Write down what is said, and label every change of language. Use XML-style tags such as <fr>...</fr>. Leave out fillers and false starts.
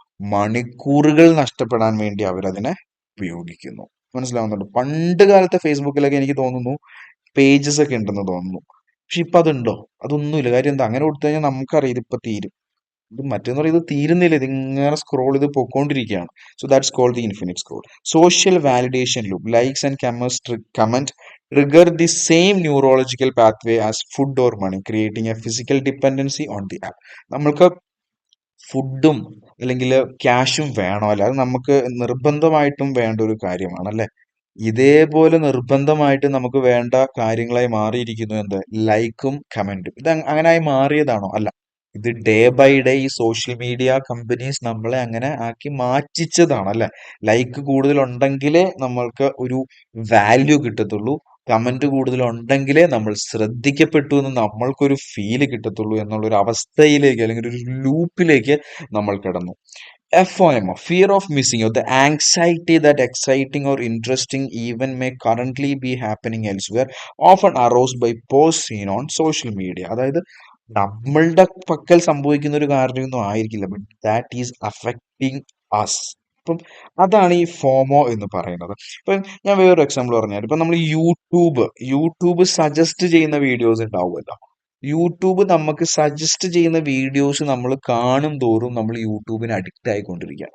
<ml>മണിക്കൂറുകൾ നഷ്ടപ്പെടാൻ വേണ്ടി അവരതിനെ ഉപയോഗിക്കുന്നു. മനസ്സിലാവുന്നുണ്ട്. പണ്ട് കാലത്തെ ഫേസ്ബുക്കിലൊക്കെ എനിക്ക് തോന്നുന്നു പേജസ് ഒക്കെ ഉണ്ടെന്ന് തോന്നുന്നു. പക്ഷെ ഇപ്പൊ അതുണ്ടോ? അതൊന്നുമില്ല. കാര്യം എന്താ? അങ്ങനെ കൊടുത്തു കഴിഞ്ഞാൽ നമുക്കറിയാം ഇതിപ്പോ തീരും. ഇത് മറ്റേന്ന് പറയുന്നത് തീരുന്നില്ല. ഇത് ഇങ്ങനെ സ്ക്രോൾ ചെയ്ത് പൊക്കോണ്ടിരിക്കുകയാണ്.</ml> <en>So that's called the infinite scroll. Social validation loop likes and comment trigger the same neurological pathway as food or money, creating a physical dependency on the app.</en> <ml>നമ്മൾക്ക് ഫുഡും അല്ലെങ്കിൽ ക്യാഷും വേണമല്ലോ, അത് നമുക്ക് നിർബന്ധമായിട്ടും വേണ്ട ഒരു കാര്യമാണ് അല്ലെ. ഇതേപോലെ നിർബന്ധമായിട്ട് നമുക്ക് വേണ്ട കാര്യങ്ങളായി മാറിയിരിക്കുന്നു എന്ത്? ലൈക്കും കമന്റും. ഇത് അങ്ങനായി മാറിയതാണോ? അല്ല. ഇത്</ml> <en>day by day</en> <ml>ഈ സോഷ്യൽ മീഡിയ കമ്പനീസ് നമ്മളെ അങ്ങനെ ആക്കി മാറ്റിച്ചതാണ് അല്ലെ. ലൈക്ക് കൂടുതൽ ഉണ്ടെങ്കിലേ നമ്മൾക്ക് ഒരു വാല്യൂ കിട്ടത്തുള്ളൂ, കമന്റ് കൂടുതൽ ഉണ്ടെങ്കിലേ നമ്മൾ ശ്രദ്ധിക്കപ്പെട്ടു എന്ന് നമ്മൾക്കൊരു ഫീല് കിട്ടത്തുള്ളൂ എന്നുള്ളൊരു അവസ്ഥയിലേക്ക് അല്ലെങ്കിൽ ഒരു ലൂപ്പിലേക്ക് നമ്മൾ കിടന്നു.</ml> <en>FOMO, fear of missing out, the anxiety that exciting or interesting event may currently be happening elsewhere, often aroused by posts seen on social media.</en> <ml>അതായത് നമ്മളുടെ പക്കൽ സംഭവിക്കുന്ന ഒരു കാര്യമൊന്നും ആയിരിക്കില്ല,</ml> <en>But that is affecting us.</en> <ml>അപ്പം അതാണ് ഈ ഫോമോ എന്ന് പറയുന്നത്. ഇപ്പൊ ഞാൻ വേറൊരു എക്സാമ്പിൾ പറഞ്ഞാൽ, ഇപ്പൊ നമ്മൾ യൂട്യൂബ് സജസ്റ്റ് ചെയ്യുന്ന വീഡിയോസ് ഉണ്ടാവുമല്ലോ. യൂട്യൂബ് നമുക്ക് സജസ്റ്റ് ചെയ്യുന്ന വീഡിയോസ് നമ്മൾ കാണും തോറും നമ്മൾ യൂട്യൂബിന് അഡിക്റ്റ് ആയിക്കൊണ്ടിരിക്കുക.</ml>